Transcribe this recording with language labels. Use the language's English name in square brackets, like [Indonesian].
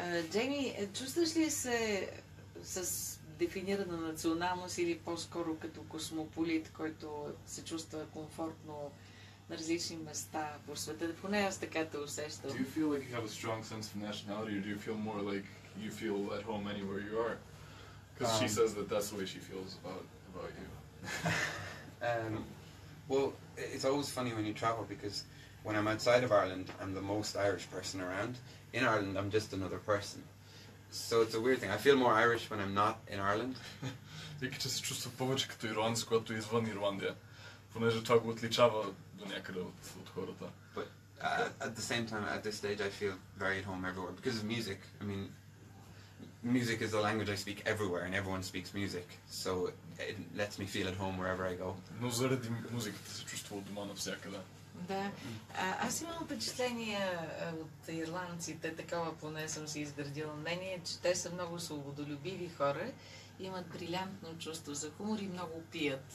[Bulgarian] Джейми, чувстваш ли се с дефинирана националност или по-скоро като космополит, който се чувства комфортно на различни места по света? Поне аз така те усещам. [English] Do you feel like you have a strong sense of nationality, or do you feel more like you feel at home anywhere you are? Because she says that that's the way she feels about you. Well, it's always funny when you travel because when I'm outside of Ireland, I'm the most Irish person around. In Ireland, I'm just another person. So it's a weird thing. I feel more Irish when I'm not in Ireland. [Bulgarian] Вика, че се чувства повече като ирландец, когато е извън Ирландия, понеже това го отличава до някъде от хората. [English] But at the same time, at this stage, I feel very at home everywhere because of music. I mean, music is the language I speak everywhere, and everyone speaks music. So it lets me feel at home wherever I go. [Bulgarian] Но заради музиката се чувства от дома навсякъде. Да. Аз имам впечатление от ирландците, такова поне съм си изградила мнение, че те са много свободолюбиви хора, имат брилянтно чувство за хумор и много пият.